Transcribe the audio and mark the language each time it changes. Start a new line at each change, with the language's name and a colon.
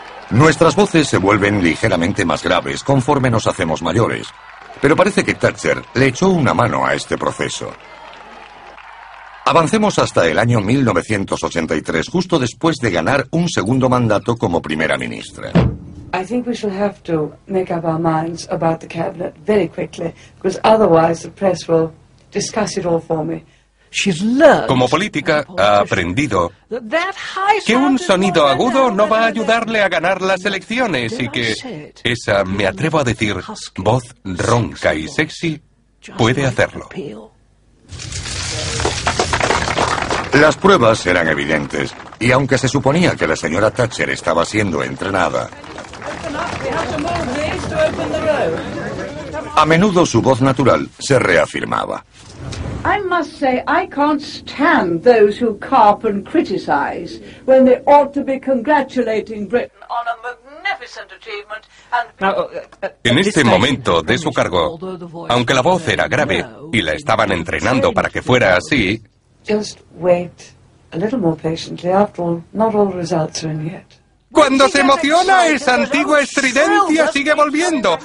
Spanish: Nuestras voces se vuelven ligeramente más graves conforme nos hacemos mayores. Pero parece que Thatcher le echó una mano a este proceso. Avancemos hasta el año 1983, justo después de ganar un segundo mandato como primera ministra.
English: I think we shall have to make up our minds about the cabinet very quickly, because otherwise the press will discuss it all for me.
Spanish: Como política, ha aprendido que un sonido agudo no va a ayudarle a ganar las elecciones y que esa, me atrevo a decir, voz ronca y sexy puede hacerlo. Las pruebas eran evidentes y aunque se suponía que la señora Thatcher estaba siendo entrenada, a menudo su voz natural se reafirmaba.
English: I must say I can't stand those who carp and criticize when they ought to be congratulating Britain on a magnificent achievement and...
Spanish: En este momento de su cargo, aunque la voz era grave y la estaban entrenando para que fuera así,
English: just wait a little more patiently, after all, not all results are in yet.
Spanish: Cuando se emociona, esa antigua estridencia sigue volviendo.